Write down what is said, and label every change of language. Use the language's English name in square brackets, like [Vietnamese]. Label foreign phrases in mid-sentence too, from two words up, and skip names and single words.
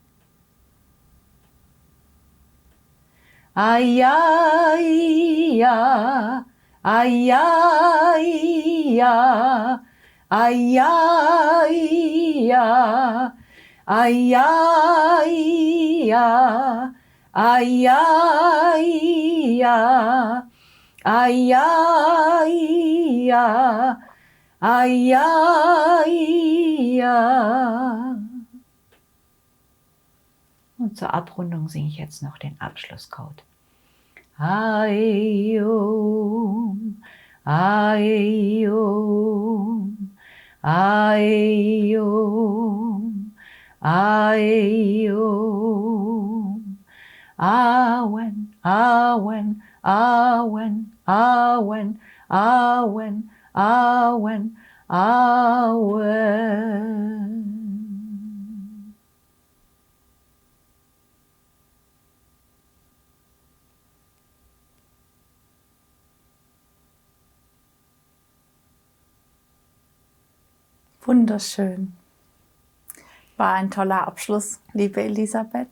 [German] Ayaya, ayaya, ayaya, ayaya, ayaya, ayaya, ayaya. Und zur Abrundung singe ich jetzt noch den Abschlusscode. Aium, Aium, Aium, Aium. Awen, Awen, Awen, Awen, Awen, Awen, Awen. Wunderschön. War ein toller Abschluss, liebe Elisabeth.